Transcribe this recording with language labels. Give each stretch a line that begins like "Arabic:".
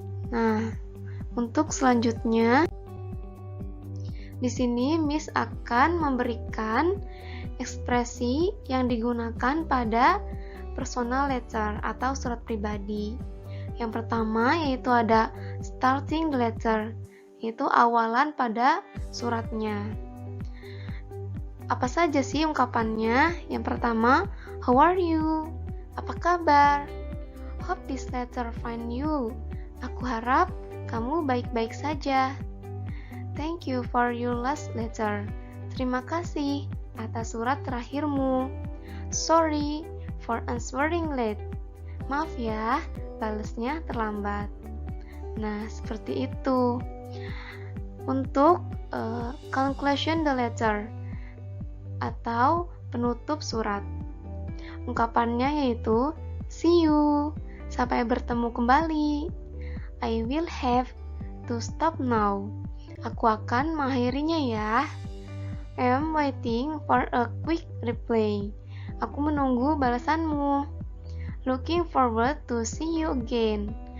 Indonesian: Nah, untuk selanjutnya di sini Miss akan memberikan ekspresi yang digunakan pada personal letter atau surat pribadi. Yang pertama yaitu ada
English: starting the letter,
Indonesian: yaitu awalan pada suratnya. Apa saja sih ungkapannya? Yang pertama,
English: how are you?
Indonesian: Apa kabar?
English: Hope this letter find you.
Indonesian: Aku harap kamu baik-baik saja.
English: Thank you for your last letter.
Indonesian: Terima kasih atas surat terakhirmu.
English: Sorry for answering late.
Indonesian: Maaf ya, balasnya terlambat. Nah, seperti itu. Untuk
English: conclusion the letter
Indonesian: atau penutup surat. Ungkapannya yaitu
English: see you,
Indonesian: sampai bertemu kembali.
English: I will have to stop now.
Indonesian: Aku akan mengakhirinya ya.
English: I am waiting for a quick reply.
Indonesian: Aku menunggu balasanmu.
English: Looking forward to see you again.